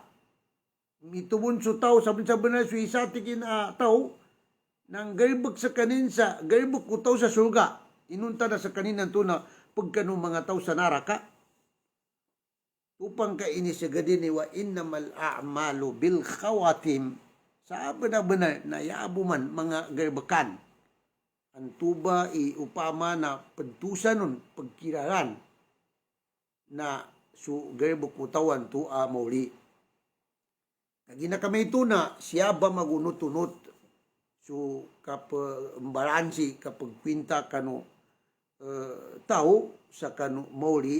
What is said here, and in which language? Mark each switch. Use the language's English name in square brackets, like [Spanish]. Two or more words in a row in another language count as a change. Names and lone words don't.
[Maranao] Mitubon so tao sabi na suisa tigin tao nang gerbek sa kanin sa gerbek utaw sa surga. Inunta na sa kaninan to na pagkano mga tao sa naraka. Upang kainisigadi ni [Arabic] وإنما الأعمال بالخواتيم [Maranao] sa benar-benar na yaabuman mga gerbekan antuba upama na pentusanon pagkiraran na su gerbek utawan tu mauli kagina kami ito na siya ba magunot-unot su kapambalansi kapagkwinta kanu tao sa kanu mauli